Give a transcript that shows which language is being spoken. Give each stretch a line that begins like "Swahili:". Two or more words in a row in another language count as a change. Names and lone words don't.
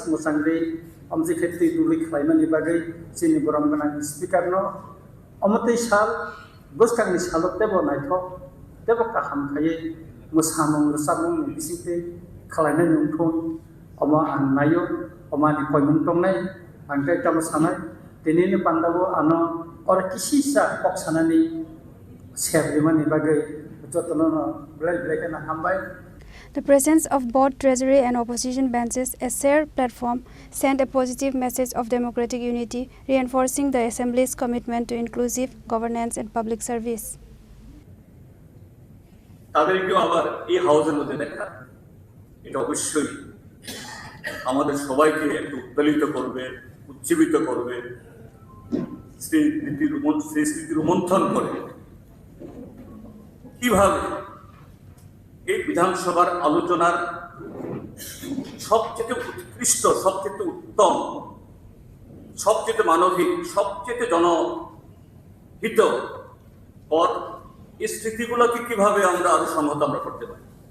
Bodo: मोजांरे अमजे खेति दुलि खालायमानि बागै जोंनि बरम गोनां स्पिकारनो अमते साल बुसकांनि सालो तेबो नायथक तेबो काहाम खायै मोसामुं रोसामुं बिसिंते खालायनाय नुंथुं अमा आं नायो अमानि कयमुं दंनाय आंखाय तामो सानाय दिनैनो पान्डाबो आनो और किसिसा पक्षानानि सेरलिमानि बागै जतननो ब्लेकेना हामबाय.
English: The presence of both Treasury and opposition benches, a shared platform, sent a positive message of democratic unity, reinforcing the Assembly's commitment to inclusive governance and public service.
Bangla: তাদেরকেও আবার এই হাউসের মধ্যে দেখা এটা অবশ্যই আমাদের সবাইকে একটু উত্তোলিত করবে, উজ্জীবিত করবে, স্মৃতি রোমন্থন করে কিভাবে এই বিধানসভার আলোচনার সবচেয়ে উৎকৃষ্ট, সবচেয়ে উত্তম, সবচেয়ে মানবিক, সবচেয়ে জনহিত পদ এই স্মৃতিগুলোকে কিভাবে আমরা আরো সংহত আমরা করতে পারি।